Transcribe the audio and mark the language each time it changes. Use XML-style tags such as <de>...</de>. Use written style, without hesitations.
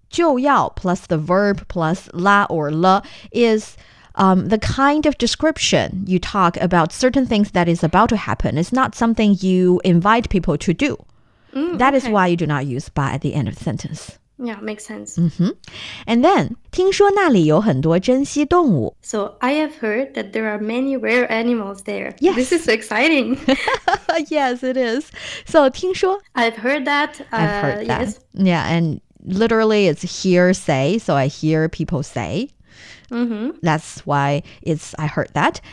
<en>就要 plus the verb plus la or le is the kind of description you talk about certain things that is about to happen. It's not something you invite people to do. That is why you do not use 把 at the end of the sentence. Yeah, makes sense. And then,</en> <zh>听说那里有很多珍稀动物.</zh> <en>So I have heard that there are many rare animals there. Yes. This is so exciting. Yes, it is. So, 听说 I've heard that. I've heard that. Yes. Yeah, and literally it's hearsay, so I hear people say. That's why it's I heard that.</en>